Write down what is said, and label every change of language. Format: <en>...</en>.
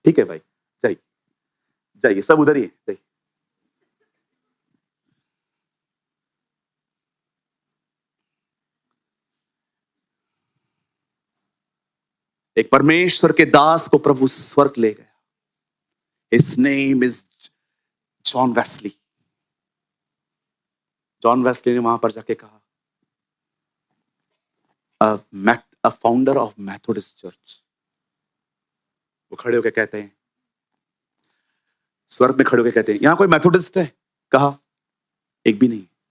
<hi>ठीक है भाई, जाइए जाइए, सब उधर ही है, जाइए। एक परमेश्वर के दास को प्रभु स्वर्ग ले गया।</hi> <en>His name is John Wesley.</en> <hi>John Wesley ने वहां पर जाके कहा,</hi> <en>a founder of Methodist Church।</en> <hi>वो खड़े होकर कहते हैं, स्वर्ग में खड़े होकर कहते हैं यहां कोई मेथोडिस्ट है? कहा एक भी नहीं।</hi>